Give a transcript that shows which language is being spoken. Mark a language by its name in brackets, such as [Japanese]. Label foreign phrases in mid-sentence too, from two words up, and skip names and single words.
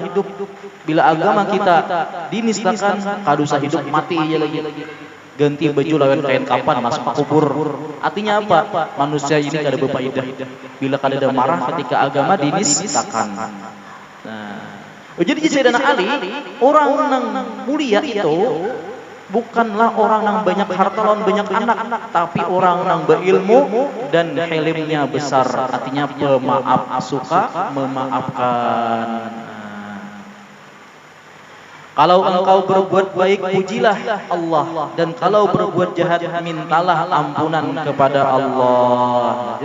[Banjar] Bila agama kita dinistakan, kada usah hidup, mati aja lagi. Ganti baju lawan kain kapan masuk kubur. [Indonesian] Artinya apa? [Banjar] Manusia ini kada berfaedah. Bila kada ada marah ketika agama dinistakan. [Indonesian] Nah, jadi Sayyidina Ali orang yang mulia itu bukanlah orang yang banyak harta lawan banyak anak, tapi orang yang berilmu dan hilmnya besar. Artinya pemaaf, suka memaafkan. Kalau engkau berbuat baik, pujilah Allah, dan kalau berbuat jahat, mintalah ampunan kepada Allah.